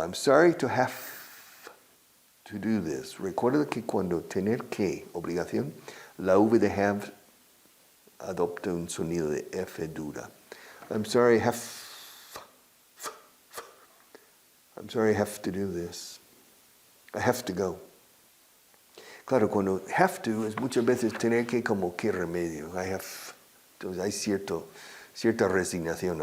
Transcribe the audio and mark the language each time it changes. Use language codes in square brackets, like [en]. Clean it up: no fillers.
[en] I'm sorry to have to do this. [es] Recuerda que cuando tener que, obligación, la V de have adopta un sonido de F dura. [en] I'm sorry I have to do this. I have to go. [es] Claro, cuando have to es muchas veces tener que como que remedio. Entonces hay cierta resignación.